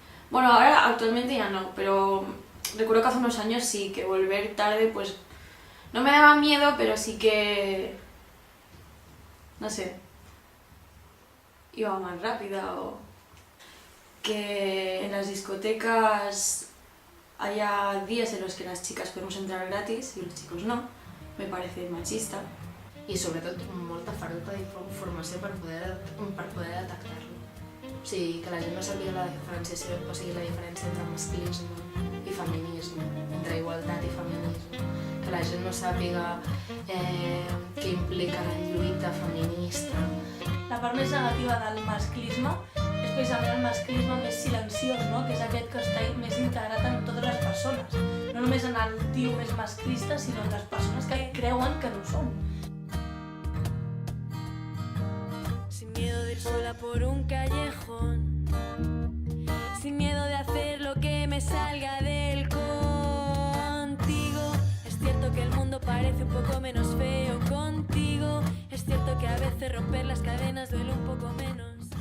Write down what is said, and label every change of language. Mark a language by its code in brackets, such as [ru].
[es] Bueno, ahora actualmente ya no, pero recuerdo que hace unos años sí, que volver tarde pues no me daba miedo, pero sí que... no sé, iba más rápida o... Que en las discotecas haya días en los que las chicas podemos entrar gratis y los chicos no, me parece machista. [ca] I sobretot molta falta d'informació per poder detectar-lo. O sigui, que la gent no sàpiga la diferenciació, o sigui, la diferència entre masclisme i feminisme, entre igualtat i feminisme. Que la gent no sàpiga què implica la lluita feminista. La part més negativa del masclisme és precisament el masclisme més silenciós, no? Que és aquest que està més integrat en totes les persones. No només en el tio més masclista, sinó en les persones que creuen que no ho són. [es] Sin miedo de ir sola por un callejón, sin miedo de hacer lo que me salga del contigo. Es cierto que el mundo parece un poco menos feo contigo. Es cierto que a veces romper las cadenas duele un poco menos.